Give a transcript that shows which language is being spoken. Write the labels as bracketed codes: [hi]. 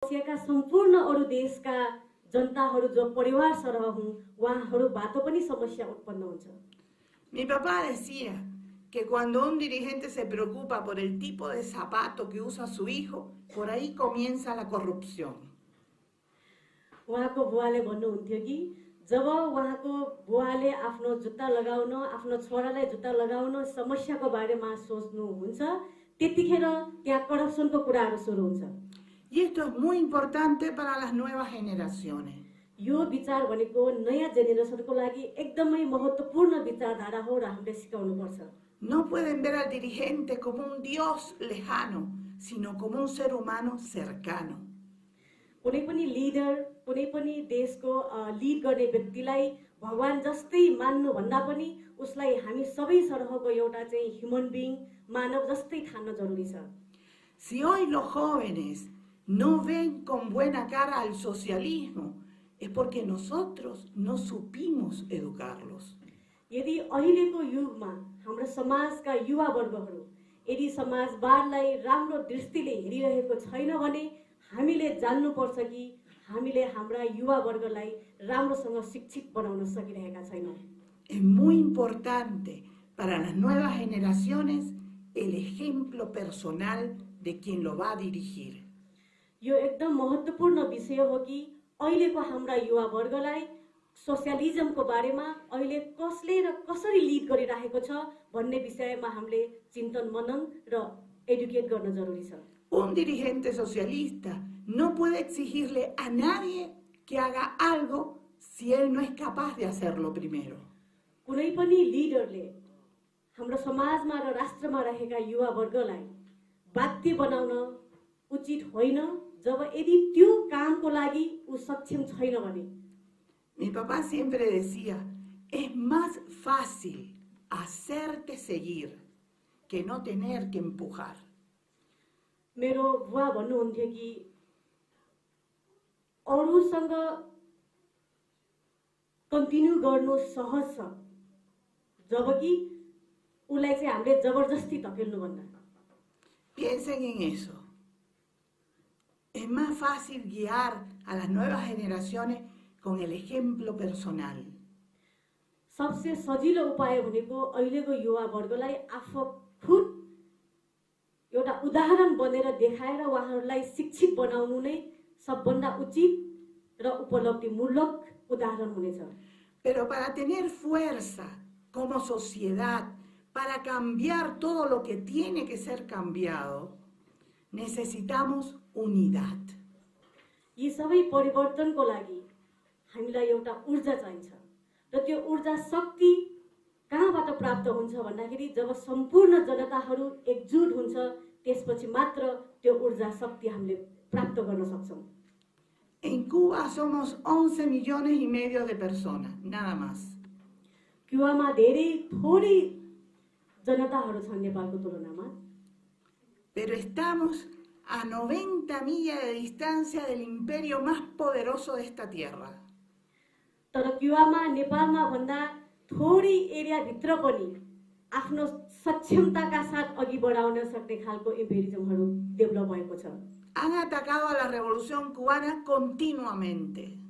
[ne] एसियाका सम्पूर्ण अरू देशका जनताहरू जो परिवार सरह हुन् उहाँहरूबाट पनि समस्या उत्पन्न हुन्छ। [es] Mi papá decía que cuando un dirigente se preocupa por el tipo de zapato que usa su hijo, por ahí comienza la corrupción. [ne] उहाँको बुवाले भन्नुहुन्थ्यो कि जब उहाँको बुवाले आफ्नो जुत्ता लगाउन आफ्नो छोरालाई जुत्ता लगाउन समस्याको बारेमा सोच्नुहुन्छ त्यतिखेर त्यहाँ करप्सनको कुराहरू सुरु हुन्छ। [es] Y esto es muy importante para las nuevas generaciones. [ne] यो विचार भनेको नयाँ जेनेरेसनको लागि एकदमै महत्त्वपूर्ण विचारधारा हो र हामीले सिकाउनु पर्छ। [es] No pueden ver al dirigente como un dios lejano, sino como un ser humano cercano. [ne] कुनै पनि लिडर कुनै पनि देशको लिड गर्ने व्यक्तिलाई भगवान जस्तै मान्नु भन्दा पनि उसलाई हामी सबै सरहको एउटा चाहिँ ह्युमन बिइङ मानव जस्तै ठान्न जरुरी छ। [es] Si hoy los jóvenes no ven con buena cara al socialismo, es porque nosotros no supimos educarlos. [ne] यदि अहिलेको युगमा हाम्रो समाजका युवा वर्गहरू यदि समाजवादलाई राम्रो दृष्टिले हेरिरहेको छैन भने हामीले जान्नुपर्छ कि हामीले हाम्रा युवा वर्गलाई राम्रोसँग शिक्षित बनाउन सकिरहेका छैनौं। [es] Es muy importante para las nuevas generaciones el ejemplo personal de quien lo va a dirigir. [ne] यो एकदम महत्त्वपूर्ण विषय हो कि अहिलेको हाम्रा युवा वर्गलाई सोशलिजमको बारेमा अहिले कसले र कसरी लिड गरिरहेको छ भन्ने विषयमा हामीले चिन्तन मनन र एडुकेट गर्न जरुरी छ। [es] Un dirigente socialista no puede exigirle a nadie que haga algo si él no es capaz de hacerlo primero. [ne] कुनै पनि लिडरले हाम्रो समाजमा र राष्ट्रमा रहेका युवा वर्गलाई बाध्य बनाउन उचित होइन जब यदि त्यो कामको लागि उ सक्षम छैन भने। [es] Mi papá siempre decía, es más fácil hacerte seguir que no tener que empujar. [ne] मेरो बुवा भन्नुहुन्थ्यो कि अरूसँग कन्टिन्यू गर्नु सहज छ जबकि उलाई चाहिँ हामीले जबरजस्ती धकेल्नु भन्दा। [es] Piensen en eso. Es más fácil guiar a las nuevas generaciones con el ejemplo personal. [ne] सबसे सजिलो उपाय भनेको अहिलेको युवा वर्गलाई आफू खुद एउटा उदाहरण बनेर देखाएर उहाँहरूलाई शिक्षित बनाउनु नै सबभन्दा उचित र उपलब्धिमूलक उदाहरण हुनेछ। [es] Pero para tener fuerza como sociedad, para cambiar todo lo que tiene que ser cambiado, necesitamos unidad. [ne] यी सबै परिवर्तनको लागि हामीलाई एउटा ऊर्जा चाहिन्छ र त्यो ऊर्जा शक्ति कहाँबाट प्राप्त हुन्छ भन्दाखेरि जब सम्पूर्ण जनताहरू एकजुट हुन्छ त्यसपछि मात्र त्यो ऊर्जा शक्ति हामीले प्राप्त गर्न सक्छौं। [es] En Cuba somos 11 millones y medio de personas, nada más. [ne] क्युबामा धेरै थोरै जनताहरू छन् नेपालको तुलनामा। [es] Pero estamos a 90 millas de distancia del imperio más poderoso de esta tierra. [ne] तर क्युबामा नेपालमा भन्दा थोरै एरिया भित्र पनि आफ्नो सक्षमताका साथ अघि बढाउन सक्ने खालको इम्पेरिजमहरू डेभलप भएको छ। [es] Han atacado a la revolución cubana continuamente.